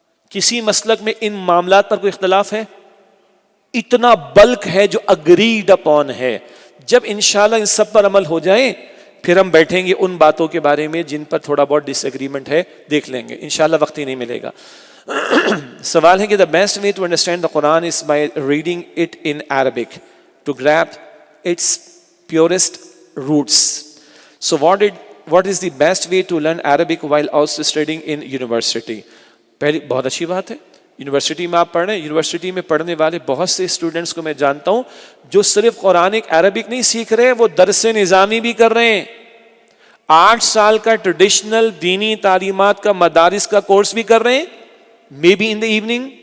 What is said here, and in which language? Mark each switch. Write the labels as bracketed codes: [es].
[ur] کسی مسلک میں ان معاملات پر کوئی اختلاف ہے؟ اتنا بلک ہے جو اگریڈ اپون ہے. جب انشاءاللہ ان سب پر عمل ہو جائے پھر ہم بیٹھیں گے ان باتوں کے بارے میں جن پر تھوڑا بہت ڈس ایگریمنٹ ہے، دیکھ لیں گے. انشاءاللہ وقت ہی نہیں ملے گا. سوال ہے کہ [en] the best way to understand the Quran is by reading it in Arabic to grasp its purest roots. So what is the best way to learn Arabic while also studying in university? [ur] پہلی بہت اچھی بات ہے. University میں آپ پڑھ رہے ہیں، یونیورسٹی میں پڑھنے والے بہت سے اسٹوڈنٹس کو میں جانتا ہوں جو صرف قرآنک عربک نہیں سیکھ رہے، وہ درس نظامی بھی کر رہے ہیں. 8 سال کا ٹریڈیشنل دینی تعلیمات کا مدارس کا کورس بھی کر رہے ہیں، [en] Maybe in the evening.